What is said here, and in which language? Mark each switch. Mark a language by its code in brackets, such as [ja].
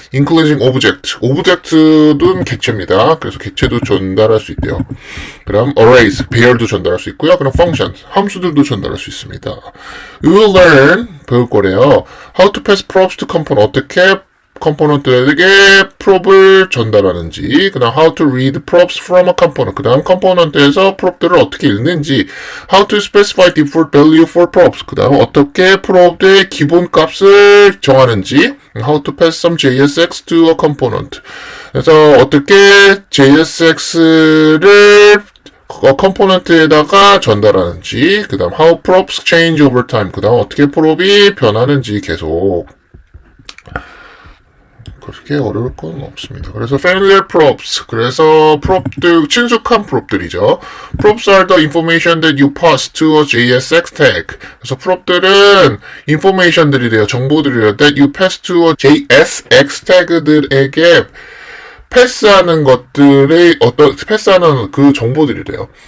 [en] including object. [ko] object는 객체입니다. 그래서 객체도 전달할 수 있대요. 그럼 arrays, 배열도 전달할 수 있고요. 그럼 functions, 함수들도 전달할 수 있습니다. [en] We will learn, [ko] 배울 거래요. [en] How to pass props to component. [ko] 어떻게 컴포넌트에게 프롭을 전달하는지, 그 다음 [en] how to read props from a component, [ko] 그 다음 컴포넌트에서 프롭들을 어떻게 읽는지, [en] how to specify default value for props, [ko] 그 다음 어떻게 프롭의 기본 값을 정하는지, [en] how to pass some JSX to a component. [ko] 그래서 어떻게 JSX를 컴포넌트에다가 전달하는지, 그 다음 [en] how props change over time, [ko] 그 다음 어떻게 프롭이 변하는지 계속. 그렇게 어려울 건 없습니다. 그래서 [en] familiar props, [ko] 그래서 프롭들, 친숙한 프롭들이죠. [en] Props are the information that you pass to a JSX tag. [ko] 그래서 프롭들은 information들이 돼요. 정보들이래요. [en] That you pass to a JSX tag들에게 [ko] 패스하는 패스하는 그 정보들이래요.